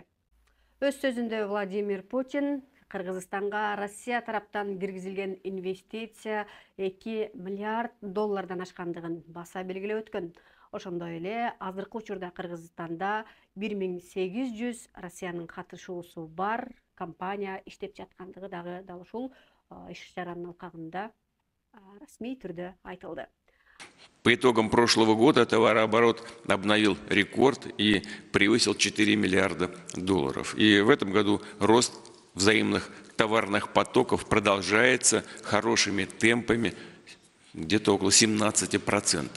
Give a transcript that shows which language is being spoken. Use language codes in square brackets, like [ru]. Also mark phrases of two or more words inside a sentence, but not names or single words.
[ky] Өз сөзүндө Владимир Путин Кыргызстанга Россия тараптан киргизилген инвестиция 2 миллиард доллардан ашкандыгын баса белгилеп өткөн. Ошондой эле азыркы учурда Кыргызстанда 1800 Россиянын катышуусу бар компания иштеп жаткандыгы дагы дал ушул иш-чаранын алкагында расмий түрдө айтылды. [ru] По итогам прошлого года товарооборот обновил рекорд и превысил 4 миллиарда долларов. И в этом году рост взаимных товарных потоков продолжается хорошими темпами, где-то около 17%.